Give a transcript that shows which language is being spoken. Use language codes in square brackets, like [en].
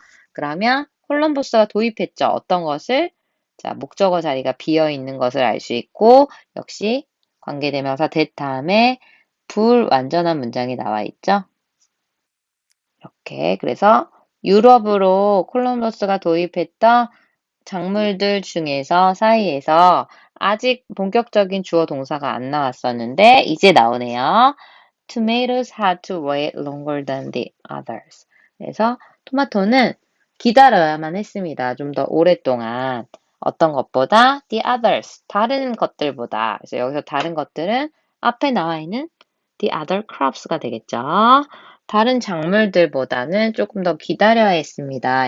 [ko] 그러면 콜럼버스가 도입했죠. 어떤 것을? 자, 목적어 자리가 비어 있는 것을 알 수 있고 역시 관계대명사 that 다음에 불완전한 문장이 나와 있죠. 이렇게 그래서 유럽으로 콜럼버스가 도입했던 작물들 중에서 사이에서 아직 본격적인 주어 동사가 안 나왔었는데 이제 나오네요. [en] Tomatoes had to wait longer than the others. [ko] 그래서 토마토는 기다려야만 했습니다. 좀 더 오랫동안. 어떤 것보다? The others. 다른 것들보다. 그래서 여기서 다른 것들은 앞에 나와 있는 the other crops 가 되겠죠. 다른 작물들보다는 조금 더 기다려야 했습니다.